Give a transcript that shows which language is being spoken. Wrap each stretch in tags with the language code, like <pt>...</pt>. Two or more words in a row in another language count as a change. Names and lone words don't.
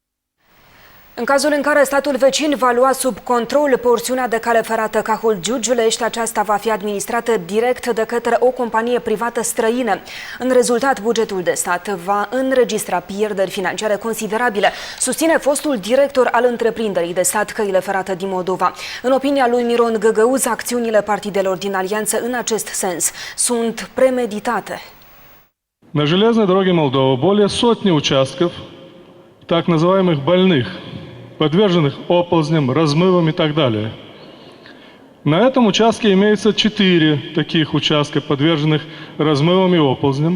<ro>În cazul în care statul vecin va lua sub control porțiunea de cale ferată Cahul-Giurgiulești, aceasta va fi administrată direct de către o companie privată străină. În rezultat, bugetul de stat va înregistra pierderi financiare considerabile, susține fostul director al întreprinderii de stat Căile Ferate din Moldova. În opinia lui Miron Găgăuz, acțiunile partidelor din alianță în acest sens sunt premeditate.</ro> <ru>На железной дороге Молдовы более сотни участков так называемых больных, подверженных оползням, размывам и так далее. На этом участке имеется 4 таких участка, подверженных размывам и оползням.</ru>